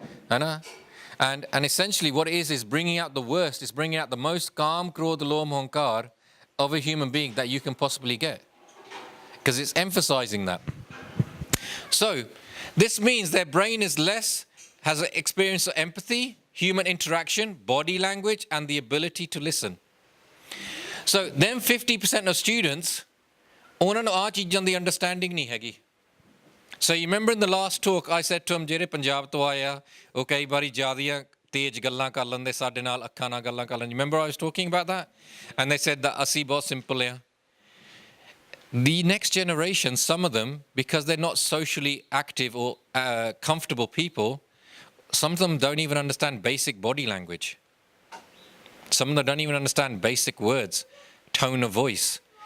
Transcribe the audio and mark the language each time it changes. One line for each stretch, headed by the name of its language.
English: And essentially what it is bringing out the worst, it's bringing out the most kaam, krodh, lom, hankar of a human being that you can possibly get. Because it's emphasizing that. So this means their brain is has an experience of empathy, human interaction, body language, and the ability to listen. So then 50% of students,
Punjabi: ਉਹਨਾਂ ਨੂੰ ਆ ਚੀਜ਼ਾਂ ਦੀ understanding ਨਹੀਂ ਹੈਗੀ.
English: So you remember in the last talk I said to him,
Punjabi: ਜਿਹੜੇ ਪੰਜਾਬ ਤੋਂ ਆਏ ਆ ਉਹ ਕਈ ਵਾਰੀ ਜ਼ਿਆਦੀਆਂ ਤੇਜ਼ ਗੱਲਾਂ ਕਰ ਲੈਂਦੇ ਸਾਡੇ ਨਾਲ ਅੱਖਾਂ ਨਾਲ ਗੱਲਾਂ ਕਰ ਲੈਂਦੇ.
English: Remember I was talking about that? And they said that
Punjabi: ਅਸੀਂ ਬਹੁਤ simple ਆ.
English: The next generation, some of them, because they're not socially active or comfortable people, some of them don't even understand basic body language. Some of them don't even understand basic words, tone of voice.